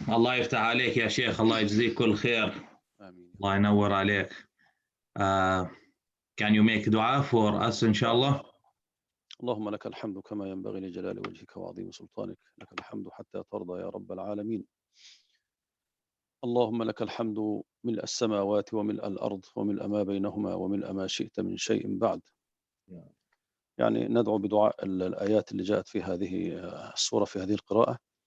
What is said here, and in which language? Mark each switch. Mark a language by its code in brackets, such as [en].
[ar] الله يفتح عليك يا شيخ، الله يجزيك كل خير. آمين. الله ينور عليك. [en] Can you make dua for us [ar] إن شاء الله؟ اللهم لك الحمد كما ينبغي لجلال وجهك وعظيم سلطانك، لك الحمد حتى ترضى يا رب العالمين. اللهم لك الحمد ملء السماوات وملء الأرض وملء ما بينهما وملء ما شئت من شيء بعد. يعني ندعو بدعاء الآيات اللي جاءت في هذه السورة في هذه القراءة